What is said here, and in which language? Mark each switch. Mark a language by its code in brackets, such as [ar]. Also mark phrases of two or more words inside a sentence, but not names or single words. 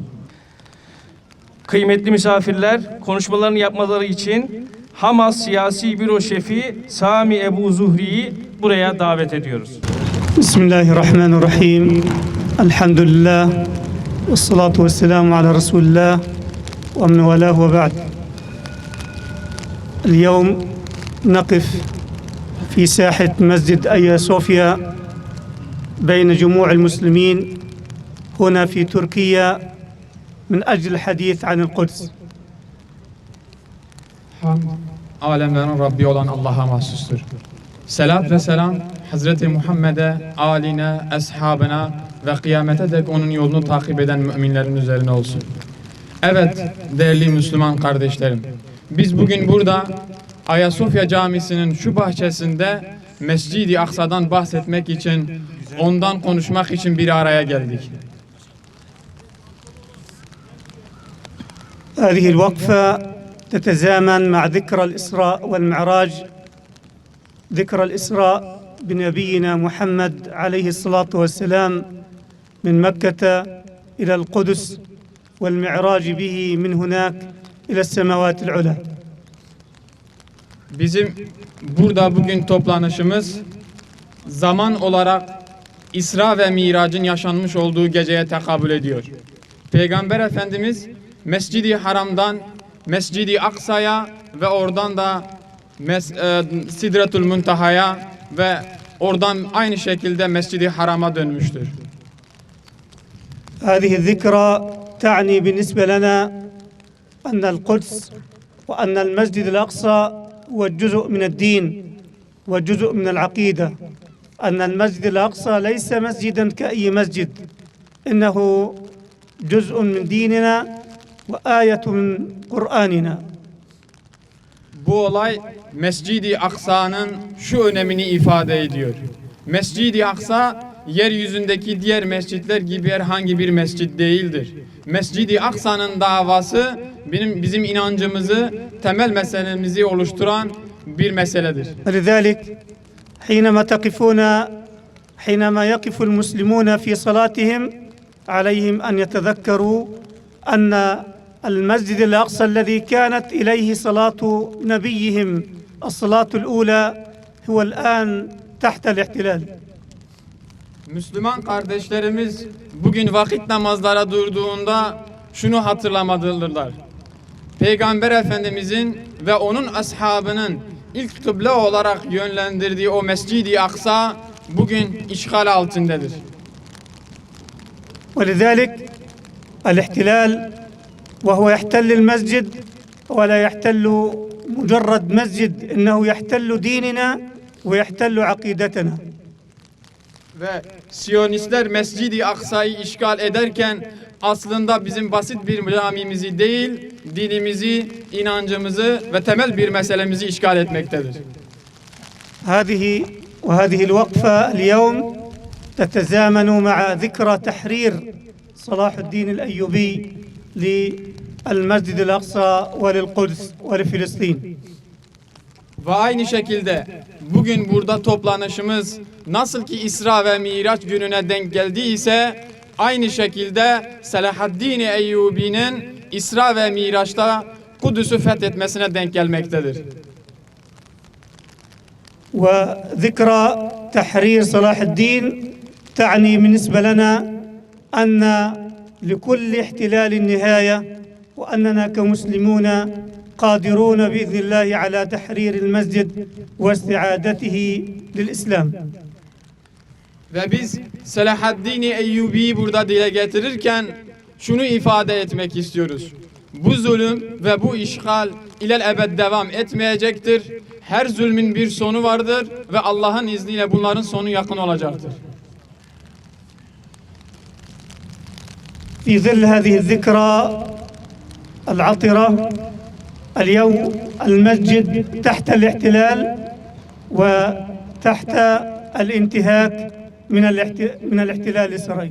[tr] Kıymetli misafirler, konuşmalarını yapmaları için Hamas Siyasi Büro Şefi Sami Ebu Zuhri'yi buraya davet ediyoruz. Bismillahirrahmanirrahim. Elhamdülillah. [ar] والصلاة والسلام على رسول الله ومن والاه وبعد. اليوم نقف في ساحة مسجد آيا صوفيا بين جموع المسلمين هنا في تركيا من أجل الحديث عن القدس. [tr] Hamd, alemlerin Rabbi olan Allah'a mahsustur. Selat ve selam Hazreti Muhammed'e, aline, ashabına ve kıyamete dek onun yolunu takip eden müminlerin üzerine olsun. Evet değerli Müslüman kardeşlerim, biz bugün burada Ayasofya Camisi'nin şu bahçesinde Mescid-i Aksa'dan bahsetmek için, ondan konuşmak için bir araya geldik. [ar] هذه الوقفة تتزامن مع ذكرى الإسراء والمعراج، ذكرى الإسراء بنبينا محمد عليه الصلاة والسلام من مكة إلى القدس والمعراج به من هناك إلى السماوات العلى. [tr] Bizim burada bugün toplanışımız zaman olarak İsra ve Mirac'ın yaşanmış olduğu geceye tekabül ediyor. Peygamber Efendimiz Mescid-i Haram'dan Mescid-i Aksa'ya ve oradan da Sidretul Muntaha'ya ve oradan aynı şekilde Mescid-i Haram'a dönmüştür. [ar] هذه الذكرى تعني بالنسبة لنا أن القدس وأن المسجد الأقصى هو جزء من الدين وجزء من العقيدة، أن المسجد الأقصى ليس مسجدا كأي مسجد، إنه جزء من ديننا وآية من قرآننا. [tr] Bu olay Mescid-i Aksa'nın şu önemini ifade ediyor. Mescid-i Aksa yeryüzündeki diğer mescitler gibi herhangi bir mescit değildir. Mescid-i Aksa'nın davası bizim inancımızı, temel meselemizi oluşturan bir meseledir. [ar] ولذلك حينما يقف المسلمون في صلاتهم عليهم أن يتذكروا أن المسجد الأقصى الذي كانت إليه صلاة نبيهم الصلاة الأولى هو الآن تحت الاحتلال. [tr] Müslüman kardeşlerimiz bugün vakit namazlara durduğunda şunu hatırlamalıdırlar. Peygamber Efendimizin ve onun ashabının ilk kıble olarak yönlendirdiği o Mescid-i Aksa bugün işgal altındadır. [ar] ولذلك الاحتلال وهو يحتل المسجد ولا يحتل مجرد مسجد إنه يحتل ديننا ويحتل عقيدتنا. [tr] Ve Siyonistler Mescid-i Aksa'yı işgal ederken aslında bizim basit bir camimizi değil, dinimizi, inancımızı ve temel bir meselemizi işgal etmektedir. [ar] وهذه الوقفة اليوم تتزامن مع ذكرى تحرير صلاح الدين الأيوبي للمسجد الأقصى وللقدس ولفلسطين. [tr] Ve aynı şekilde bugün burada toplanışımız nasıl ki İsra ve Miraç gününe denk geldiyse aynı şekilde Selahaddin Eyyubi'nin İsra ve Miraç'ta Kudüs'ü fethetmesine denk gelmektedir. [ar] وذكرى تحرير صلاح الدين تعني بالنسبة لنا أن لكل احتلال نهاية وأننا كمسلمون قادرون بإذن الله على تحرير المسجد واستعادته للإسلام. [tr] Ve biz Selahaddin Eyyubi'yi burada dile getirirken şunu ifade etmek istiyoruz. Bu zulüm ve bu işgal ilelebed devam etmeyecektir. Her zulmün bir sonu vardır ve Allah'ın izniyle bunların sonu yakın olacaktır. [ar] في ظل هذه الذكرى العطرة اليوم المسجد تحت الاحتلال وتحت الانتهاك من الاحتلال الإسرائيلي.